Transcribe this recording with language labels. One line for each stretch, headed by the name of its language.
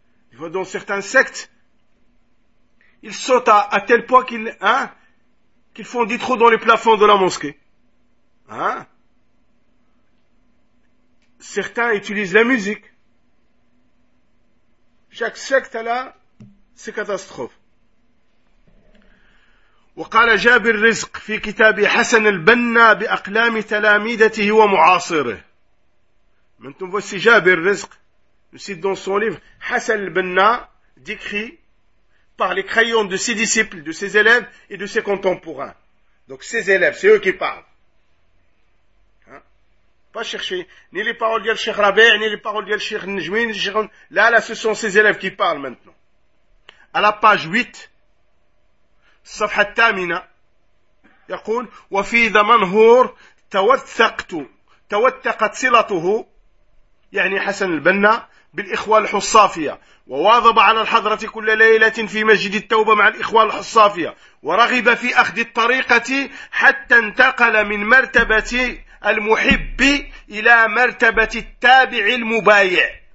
French: Il voit dans certains sectes, ils sautent à tel point qu'ils font des trous dans les plafonds de la mosquée. Hein? Certains utilisent la musique. Chaque secte a là, c'est catastrophe.
Arabic: وقال جابر الرزق في كتاب حسن البنا بأقلام تلاميذته ومعاصره. من تم
French: فوسي جابر الرزق نسيت دون سون ليف حسن البنا ديكري par les crayons de ses disciples, de ses élèves et de ses contemporains. Donc ses élèves, c'est eux qui parlent. Hein? Pas chercher ni les paroles d'El Cheikh Rabi', ni les paroles d'El Cheikh Najmi, ni Cheikh... Là, là, ce sont ses élèves qui parlent maintenant. À la page 8,
Arabic: صفحة الثامنة يقول وفي ذا منهور توثقت صلته يعني حسن البنا بالإخوة الحصافية وواظب على الحضرة كل ليلة في مسجد التوبة مع الإخوة الحصافية ورغب في أخذ الطريقة حتى انتقل من مرتبة المحب إلى مرتبة التابع المبايع